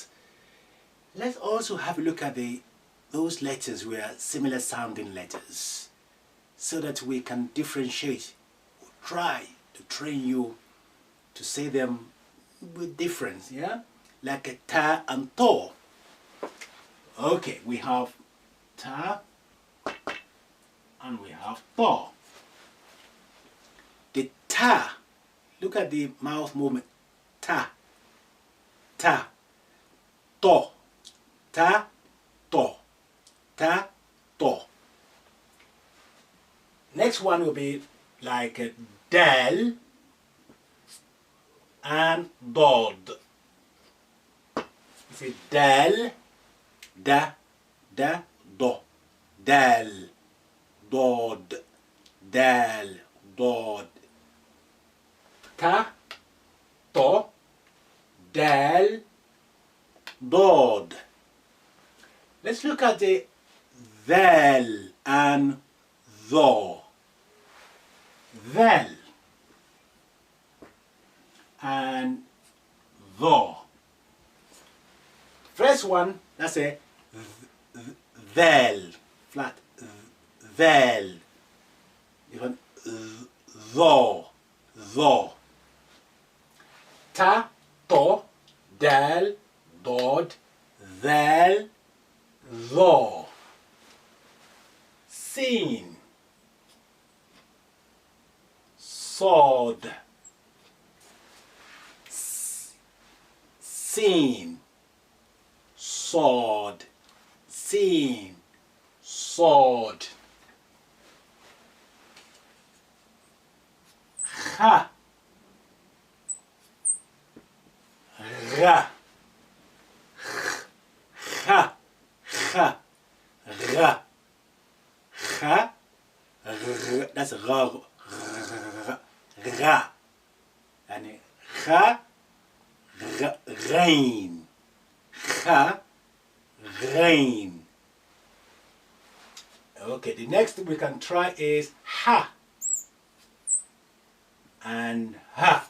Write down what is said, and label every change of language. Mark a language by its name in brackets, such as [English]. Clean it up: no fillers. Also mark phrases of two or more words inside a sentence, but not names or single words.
[English] Let's also have a look at those letters where similar sounding letters, so that we can differentiate, or try to train you to say them with difference, yeah? Like a ta and to. Okay, we have ta and we have to. The ta, look at the mouth movement. Ta, ta, to, ta, to, ta, to. Next one will be like a dal and dod. It's a dal, da, do, dal, dod, dal, dod. Ta, to, dal, dod. Let's look at the vel and tho. Vel and tho. First one, that's a vel, flat, vel. Even tho, tho. Ta, to, dal, dod, vel, tho. Sin, sod, sin, sod, sin, sod. Ha, ra, ha, ha, ra, ha, that's ra, ra, and ha, rain, ha, rain. Okay, the next we can try is ha and ha.